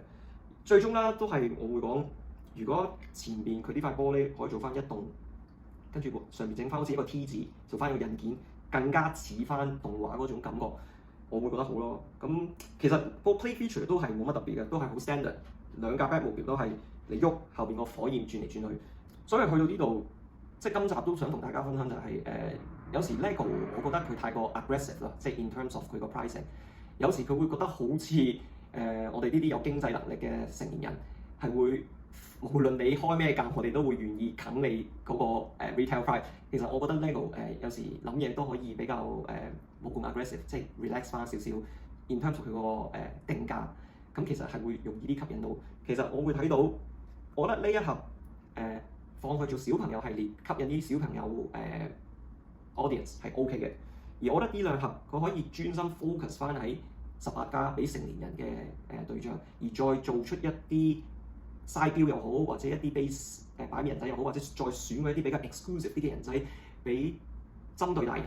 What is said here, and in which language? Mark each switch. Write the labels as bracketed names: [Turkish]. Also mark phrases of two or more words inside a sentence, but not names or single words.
[Cantonese] 最終啦，都係我會講，如果前邊佢呢塊玻璃可以做翻一棟，跟住上面整翻好似一個 T 字，做翻一個印件，更加似翻動畫嗰種感覺。我會覺得好咯，咁其實個 [English] play feature [Cantonese] 都係冇乜特別嘅，都係好 standard。2架 Batmobile 都係你喐後邊個火焰轉嚟轉去，所以去到呢度，即係今集都想同大家分享就係有時 LEGO 我覺得佢太過 aggressive 啦，即係 [English] in terms of [Cantonese] 佢個 pricing。有時佢會覺得好似我哋呢啲有經濟能力嘅成年人係會無論你開咩價，我哋都會願意啃你嗰個 [English] retail price。 [Cantonese] 其實我覺得 LEGO 有時諗嘢都可以比較冇咁 aggressive， 即係 relax 翻少少。 [English] in terms of [Cantonese] 佢個定價，咁其實係會容易啲吸引到。其實我會睇到，我覺得呢一盒放去做小朋友系列，吸引啲小朋友audience 係 OK 嘅。而我覺得呢2盒佢可以專心 focus 翻喺18加俾成年人嘅對象，而再做出一啲 [English] side build [Cantonese] 又好，或者一啲 base 擺面人仔又好，或者再選嗰一啲比較 exclusive 啲嘅人仔俾針對大人。